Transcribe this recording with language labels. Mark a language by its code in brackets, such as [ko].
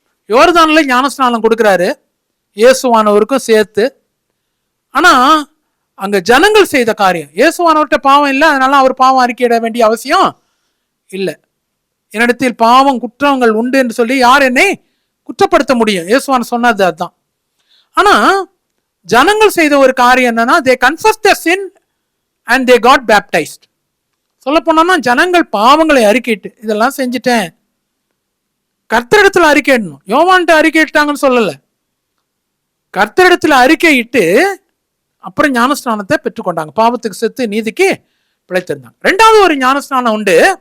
[ta] யோர்தான்ல ஞானஸ்நானம் கொடுக்கிறாரு, இயேசுவானவருக்கும் சேர்த்து. ஆனா அங்க ஜனங்கள் செய்த காரியம், இயேசுவானவர்கிட்ட பாவம் இல்லை, அதனால அவர் பாவம் அறிக்கையிட வேண்டிய அவசியம் இல்லை. என்னிடத்தில் பாவம் குற்றங்கள் உண்டு என்று சொல்லி யார் என்னை குற்றப்படுத்த முடியும்? இயேசுவான் சொன்னது அதுதான். ஆனா ஜனங்கள் செய்த ஒரு காரியம் என்னன்னா, [en] they confessed their sin and they got baptized. [ta] சொல்ல போனா ஜனங்கள் பாவங்களை அறிக்கையிட்டு, இதெல்லாம் செஞ்சுட்டேன், கர்த்தரிடத்துல அறிக்கையிடணும். யோவான்ட்ட அறிக்கையிட்டாங்கன்னு சொல்லல, கர்த்தரிடத்துல அறிக்கையிட்டு அப்புறம் ஞானஸ்நானத்தை பெற்றுக்கொண்டாங்க. பாவத்துக்கு செத்து நீதிக்கு பிழைத்திருந்தாங்க. 2வது ஒரு ஞானஸ்நானம் உண்டு.